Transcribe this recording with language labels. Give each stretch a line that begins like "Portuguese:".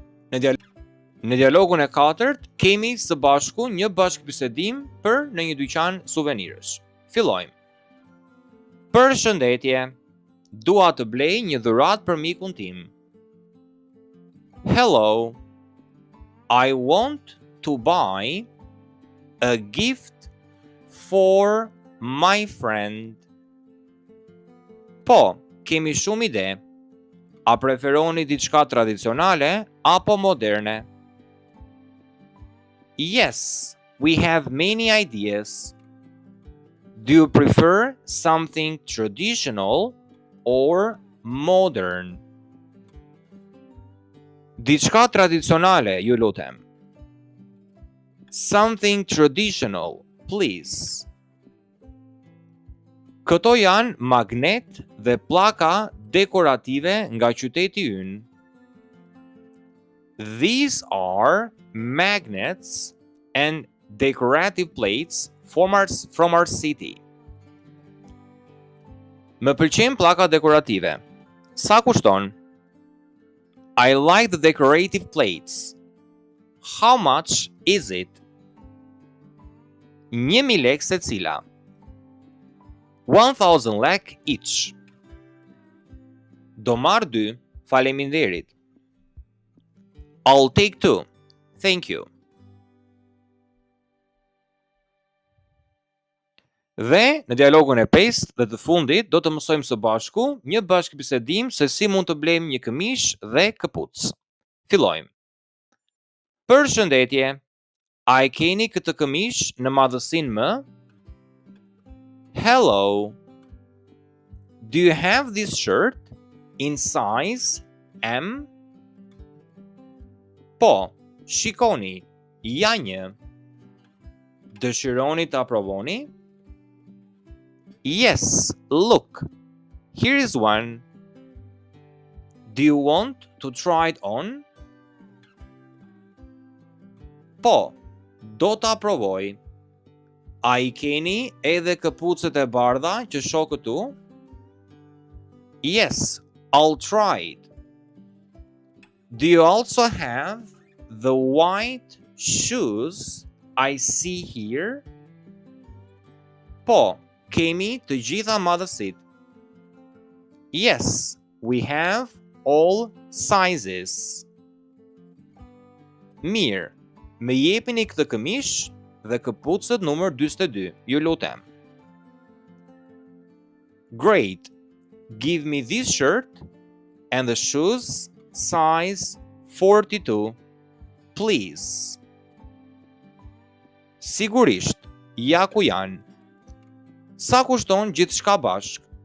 Albanian: Në dialogun e katërt, kemi së bashku një bashkëbisedim për në një dyqan suvenirësh. Fillojmë. Përshëndetje, dua të blej një dhuratë për mikun tim.
English: Hello, I want to buy a gift for my friend.
Albanian: Po, kemi shumë ide. A preferoni diçka tradicionale apo moderne?
English: Yes, we have many ideas. Do you prefer something traditional or modern?
Albanian: Diçka tradicionale, ju lutem.
English: Something traditional, please.
Albanian: Këto janë magnet dhe pllaka dekorative nga qyteti ynë.
English: These are magnets and decorative plates from our city.
Albanian: Më pëlqejnë pllaka dekorative. Sa kushton?
English: I like the decorative plates. How much is it?
Albanian: 1000 lek secila.
English: 1000 lek each.
Albanian: Do marr 2, faleminderit.
English: I'll take 2. Thank you.
Albanian: Dhe në dialogun e 5 dhe të fundit do të mësojmë së bashku një bashkëbisedim se si mund të blejmë një këmish dhe këpucë. Fillojmë. Përshëndetje, a e keni këtë këmish në madhësinë më?
English: Hello, do you have this shirt in size M?
Albanian: Po, shikoni, ja një. Dëshironi ta provoni?
English: Yes, look, here is one. Do you want to try it on?
Albanian: Po, do ta provoj. A I keni edhe këpucët e bardha që shoh këtu?
English: Yes, I'll try it. Do you also have the white shoes I see here?
Albanian: Po, kemi të gjitha madhësitë.
English: Yes, we have all sizes.
Albanian: Mirë, më jepini këtë këmish dhe këpucët numër 42, ju lutem.
English: Great, give me this shirt and the shoes size 42, please.
Albanian: Sigurisht, ja ku janë. Sa kushton gjithçka bashk?